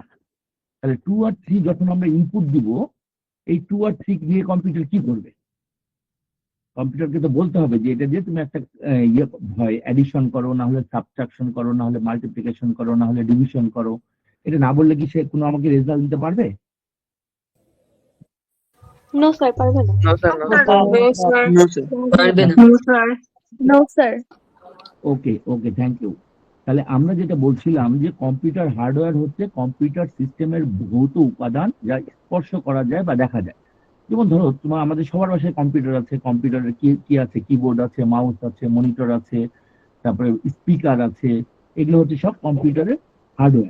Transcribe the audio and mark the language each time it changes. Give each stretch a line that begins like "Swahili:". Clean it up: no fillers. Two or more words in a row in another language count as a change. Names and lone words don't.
Bangla: তাহলে 2 আর 3 যখন আমরা ইনপুট দিব, এই 2 আর 3 দিয়ে কম্পিউটার কি করবে, কম্পিউটারকে তো বলতে হবে যে এটা দিয়ে তুমি একটা ইয়ে হয় অ্যাডিশন করো, না হলে সাবট্রাকশন করো, না হলে মাল্টিপ্লিকেশন করো, না হলে ডিভিশন করো। এটা না বললে কি সে কোনো আমাকে রেজাল্ট দিতে পারবে?
English: No sir,
Bangla: পারবে না।
English: No, sir. No, sir. No, sir.
Bangla: পারবে না।
English: No, sir. No sir. Okay okay, thank you.
Bangla: তাহলে আমরা যেটা বলছিলাম যে
English: computer hardware
Bangla: হচ্ছে কম্পিউটার সিস্টেমের ভৌত উপাদান যা স্পর্শ করা যায় বা দেখা যায়। যেমন ধরো তোমার আমাদের সবার বাসায় কম্পিউটার আছে, কম্পিউটারে কি কি আছে, কিবোর্ড আছে, মাউস আছে, মনিটর আছে, তারপরে স্পিকার আছে, এগুলো হচ্ছে সব কম্পিউটারের হার্ডওয়্যার।